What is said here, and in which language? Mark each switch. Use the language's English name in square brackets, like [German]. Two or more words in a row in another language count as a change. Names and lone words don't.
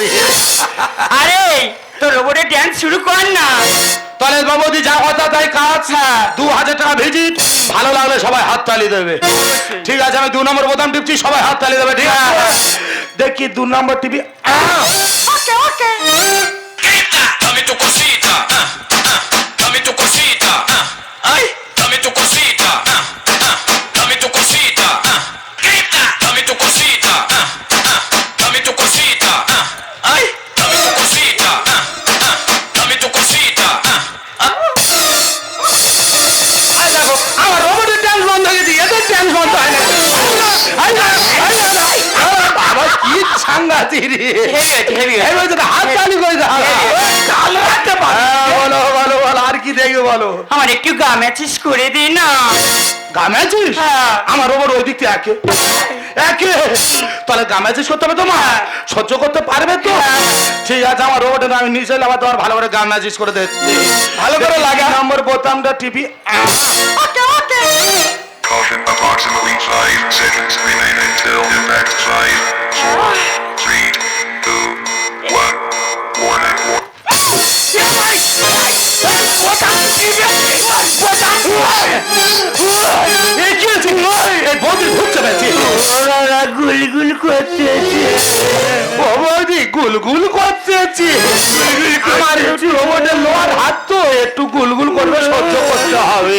[Bangla] আরে তোর রোবটের ড্যান্স শুরু কর না। তাহলে বাবুদি যা কথা তাই কাজ। 2000 টাকা ভিজিট, ভালো লাগলে সবাই হাততালি দেবে। ঠিক আছে, আমি 2 নম্বর বোতাম টিপছি, সবাই হাততালি দেবে। ঠিক আছে, দেখি 2 নম্বর টিপি। [English] okay okay, [Spanish] Dame tu cosita, dame tu cosita, ay, dame tu cosita, dame tu cosita, dame tu cosita, dame tu cosita, ay, dame tu cosita, dame tu cosita. [Bangla] আই দেখো, আমার রোবটের ডান্স বন্ধ হয়ে গেছে, এদের ডান্স বন্ধ হয় না। বাবা কি সাংঘাতিক রে, হেভি হয়েছে, হেভি হয়েছে। হাততালি করে দাও। দেখবে বলো? আমার একটু গা ম্যাচিস করে দে না। গামাছিস? হ্যাঁ। আমার ওপর ওই দিক থেকে একে একে তাহলে গামাছিস করতে হবে তোমার, সহ্য করতে পারবে তো? ঠিক আছে, আমার রোবটে আমি নিচে এলে আবার তোমার ভালো করে গামাছিস করে দে, ভালো করে লাগা নম্বর বোতামটা টিপি। [English] Caution, approximately 5 seconds remain until impact. 5, 4, 3, 2, 1. Warning. [Bangla] এই কি হয়েছে? এই বৌদি ঘুরছে নাকি? ওরা গুলগুল করতেছে। ও বৌদি গুলগুল করতেছি। আমার একটু রোবটের লোহার হাত তো একটু গুলগুল করবে, সহ্য করতে হবে।